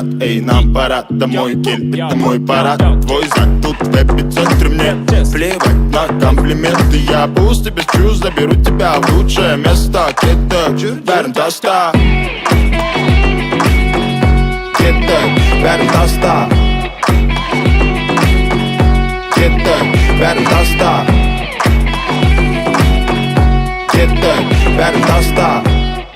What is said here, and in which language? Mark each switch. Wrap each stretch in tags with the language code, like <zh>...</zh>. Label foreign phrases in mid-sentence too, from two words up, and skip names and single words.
<ru>Эй, нам пора домой, кель, это мой парад. Твой зад тут в эпицентре, мне плевать на комплименты. Я пусть без чувств заберу тебя в лучшее место.</ru> <kk>Кетек, бәрін таста, кетек, бәрін таста, кетек, бәрін таста, кетек, бәрін таста.</kk>